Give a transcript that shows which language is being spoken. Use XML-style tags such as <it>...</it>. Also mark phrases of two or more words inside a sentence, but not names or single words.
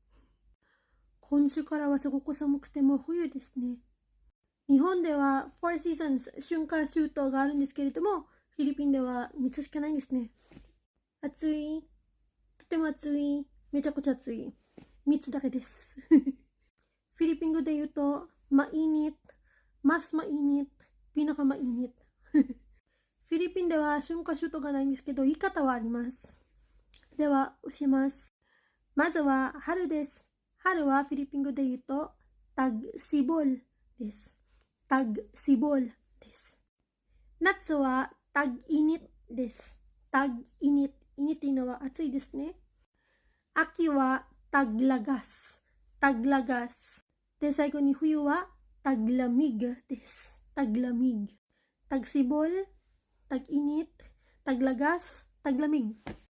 <ja>今週からはすごく寒くてもう冬ですね。日本では4 seasons 春夏秋冬があるんですけれども、フィリピンでは3つしかないんですね。暑い、とても暑い、めちゃくちゃ暑い。3つだけです。フィリピン語で言うと、</ja> <tl>mainit, mas mainit, pinakamainit。</tl> <ja>フィリピンでは春夏秋冬がないんですけど、言い方はあります。では、教えます。まずは春です。春はフィリピン語で言うと、tag-sibol です。tag-sibol です。夏は tag-init です。tag-init。init というのは暑いですね。秋は taglagas。taglagas。で、最後に冬は taglamig です。taglamig。</ja> <tl>tag-sibol, tag-init, taglagas, taglamig。</tl>